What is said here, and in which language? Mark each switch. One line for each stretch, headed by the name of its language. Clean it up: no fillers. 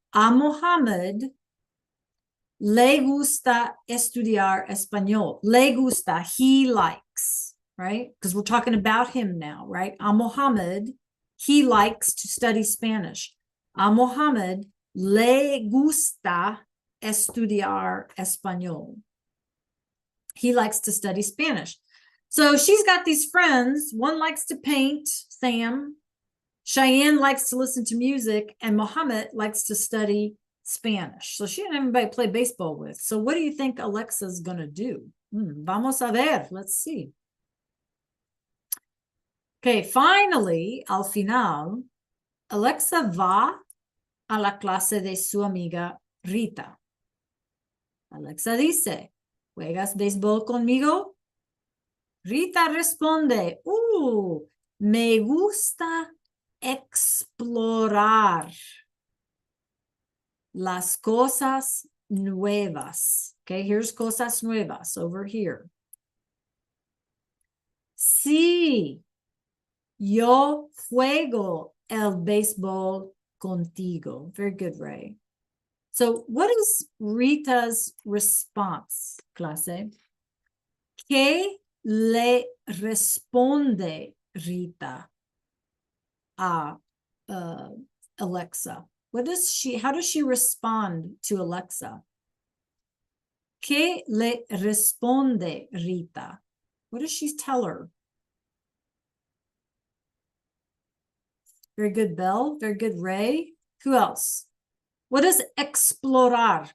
Spanish: A Mohammed le gusta estudiar español. Le gusta,
English: he likes, right? Because we're talking about him now, right? A Mohammed, he likes to study Spanish.
Spanish: A Mohammed le gusta estudiar español.
English: He likes to study Spanish. So she's got these friends. One likes to paint, Sam. Cheyenne likes to listen to music, and Mohammed likes to study Spanish. So she didn't have anybody to play baseball with. So what do you think Alexa's going to do?
Spanish: Vamos a ver.
English: Let's see. Okay, finally,
Spanish: al final, Alexa va a la clase de su amiga Rita. Alexa dice, ¿juegas béisbol conmigo? Rita responde, me gusta explorar las cosas nuevas.
English: Okay, here's
Spanish: cosas nuevas
English: over here.
Spanish: Sí, yo juego el béisbol contigo.
English: Very good, Ray. So what is Rita's response, clase?
Spanish: ¿Qué le responde Rita a Alexa?
English: How does she respond to Alexa?
Spanish: ¿Qué le responde Rita?
English: What does she tell her? Very good, Belle. Very good, Ray. Who else? What is explorar?